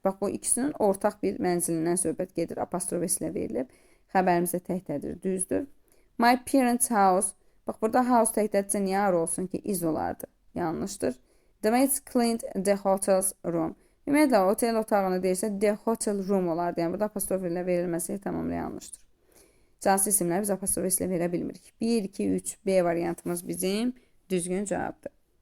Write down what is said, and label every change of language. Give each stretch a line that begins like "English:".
Azerbaijani: Bax, bu ikisinin ortaq bir mənzilindən söhbət gedir. Apostrof S ilə verilib. Xəbərimiz də təkdədir, düzdür.
English: My parents' house.
Azerbaijani: Bax, burada house təkdədirsə niyə ar olsun ki, iz olardı. Yanlışdır.
English: The maids cleaned the hotel's room.
Azerbaijani: Ümumiyyətlə, otel otağını deyirsə, the hotel room olardı. Yəni, burada apostrof ilə verilməsi tamamilə yanlışdır. Cansız isimləri biz apostrof ilə verə bilmirik. 1, 2, 3, B variantımız bizim düzgün cavabdır.